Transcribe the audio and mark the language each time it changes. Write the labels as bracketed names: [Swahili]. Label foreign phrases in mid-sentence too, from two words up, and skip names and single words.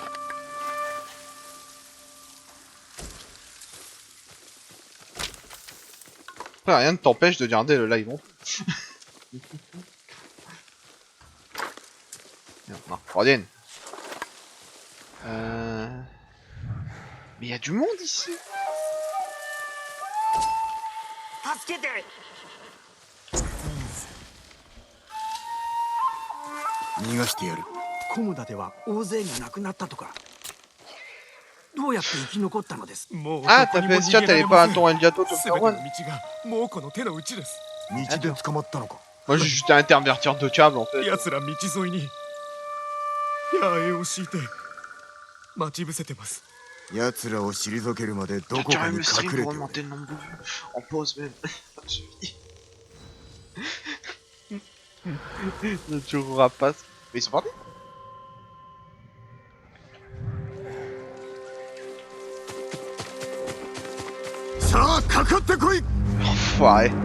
[French] Après, rien ne t'empêche de garder le live. Non, Rodin. Mais il y a du monde ici. [Japanese] 助けて。逃がしてやる。コムダでは大勢が亡くなったとか。どうやって生き残ったのです？もう [French] Ah, t'as fait ça, t'allais pas à ton Aldiato, ton Perwan. [Japanese] 猛虎の手の内です。道で捕まったのか。 [French] Moi, j'ai juste un intervertir de câble en fait. [Japanese] 奴ら道沿いに野営を敷いて待ち伏せてます。奴らを退けるまでどこ [French] Tiens, [Japanese] か [French] même [Japanese] に [French] le stream [Japanese] 隠れ [French] pour [Japanese] てお [French] augmenter [Japanese] れ。 [French] le nombre de vues. En pause même. Le toujours rapace. Mais ils sont partis. [Japanese] さあかかってこい。 [French] Enfoiré.